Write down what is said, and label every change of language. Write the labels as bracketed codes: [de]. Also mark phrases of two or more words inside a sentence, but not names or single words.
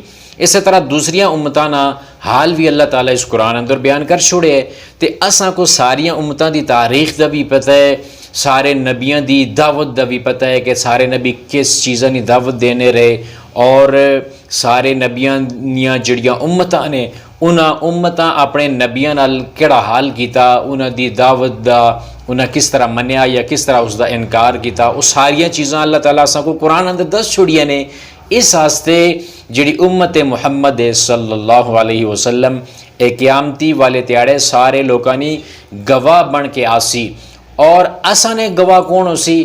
[phr] اسی طرح دوسریاں امتاں نا حال بھی اللہ تعالیٰ اس قرآن اندر بیان کر چھوڑے ہے، تے اساں کو ساریاں امتاں دی تاریخ دا بھی پتہ ہے، سارے نبیاں دی دعوت دا بھی پتہ ہے کہ سارے نبی کس چیزاں دی دعوت دینے رہے، اور سارے نبیاں دیاں جڑیاں امتاں نے انہاں امتاں اپنے نبیاں نال کیڑا حال کیتا، انہاں دی دعوت دا انہاں کس طرح منیا یا کس طرح اس دا انکار کیتا، وہ ساریاں چیزاں اللہ تعالیٰ اساں کو قرآن اندر دس چھوڑیاں نے۔ اس واسطے جڑی امت محمد صلی اللہ علیہ وسلم ایک قیامتی والے تیاڑے سارے لوگاں نی گواہ بن کے آسی، اور اساں نے گواہ کون ہو سی؟